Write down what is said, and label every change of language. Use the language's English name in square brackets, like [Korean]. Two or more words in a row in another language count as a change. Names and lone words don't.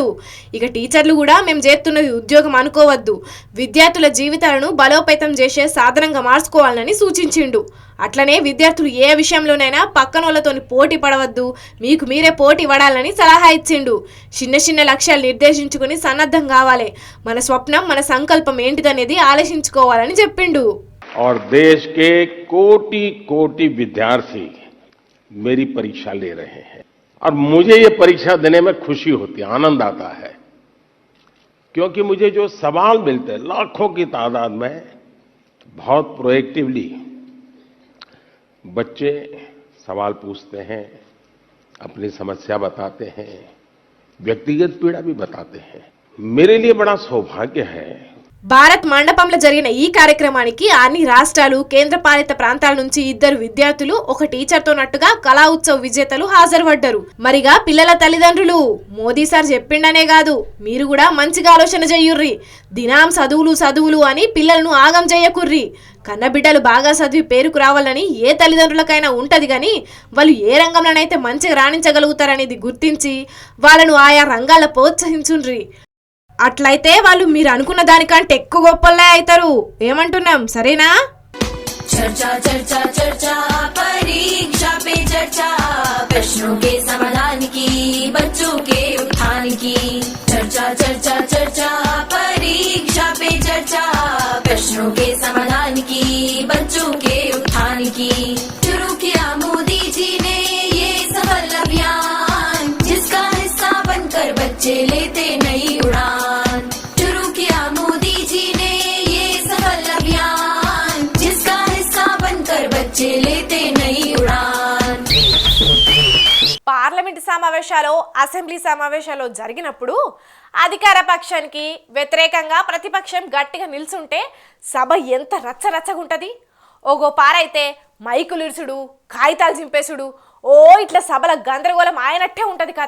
[Telugu] ఇక టీచర్లు కూడా మేము చేస్తున్నది ఉద్యోగం అనుకోవద్దు, విద్యార్థుల జీవితాలను బలోపేతం చేసే సాధనంగా మార్చుకోవాలని సూచించిండు. అట్లనే విద్యార్థులు ఏ విషయంలోనైనా పక్కనోళ్ళతోని పోటీ పడవద్దు, మీకు మీరే పోటీ పడాలని సలహా ఇచ్చిండు. చిన్న చిన్న లక్ష్యాలు నిర్దేశించుకుని సన్నద్ధం కావాలి, మన స్వప్నం మన సంకల్పం ఏంటిదనేది ఆలోచించుకోవాలని చెప్పిండు. [Hindi] और देश के कोटि कोटि विद्यार्थी मेरी परीक्षा ले रहे हैं और मुझे ये परीक्षा देने में खुशी होती है, आनंद आता है, क्योंकि मुझे जो सवाल मिलते हैं लाखों की तादाद में, बहुत प्रोएक्टिवली बच्चे सवाल पूछते हैं, अपनी समस्या बताते हैं, व्यक्तिगत पीड़ा भी बताते हैं. मेरे लिए बड़ा सौभाग्य है. [Telugu] భారత్ మండపంలో జరిగిన ఈ కార్యక్రమానికి అన్ని రాష్ట్రాలు కేంద్రపాలిత ప్రాంతాల నుంచి 2 విద్యార్థులు ఒక టీచర్తో నట్టుగా కళా ఉత్సవ్ విజేతలు హాజరుపడ్డారు. మరిగా పిల్లల తల్లిదండ్రులు మోదీ సార్ చెప్పిండనే కాదు, మీరు కూడా మంచిగా ఆలోచన చెయ్యుర్రి. దినాం చదువులు అని పిల్లలను ఆగం చెయ్యకుర్రి. కన్నబిడ్డలు బాగా చదివి పేరుకు రావాలని ఏ తల్లిదండ్రులకైనా ఉంటది కానీ వాళ్ళు ఏ రంగంలోనైతే మంచిగా రాణించగలుగుతారనేది గుర్తించి వాళ్ళను ఆయా రంగాల్లో ప్రోత్సహించుండ్రి. అట్లయితే వాళ్ళు మీరు అనుకున్న దానికంటే ఎక్కువ గొప్పలే అవుతారు. ఏమంటున్నాం, సరేనా? [Hindi] चर्चा चर्चा चर्चा परीक्षा पे चर्चा, प्रश्नों के समाधान की, बच्चों के उत्थान की. चर्चा चर्चा चर्चा परीक्षा पे चर्चा, प्रश्नों के समाधान की, बच्चों के उत्थान की. शुरू किया मोदी जी ने ये सफल अभियान, जिसका हिस्सा बनकर बच्चे लेते नई उड़ान. शुरू किया मोदी जी ने ये सफल अभियान, जिसका हिस्सा बनकर बच्चे लेते नई उड़ान. [Telugu] పార్లమెంటు సమావేశాలు అసెంబ్లీ సమావేశాలు జరిగినప్పుడు అధికార పక్షానికి వ్యతిరేకంగా ప్రతిపక్షం గట్టిగా నిల్చుంటే సభ ఎంత రచ్చరచ్చగుంటది. ఓగో పారైతే మైకులు ఇరుసుడు, కాగితాలు చింపేసుడు, ఓ ఇట్లా సభల గందరగోళం ఆయనట్టే ఉంటది కథ.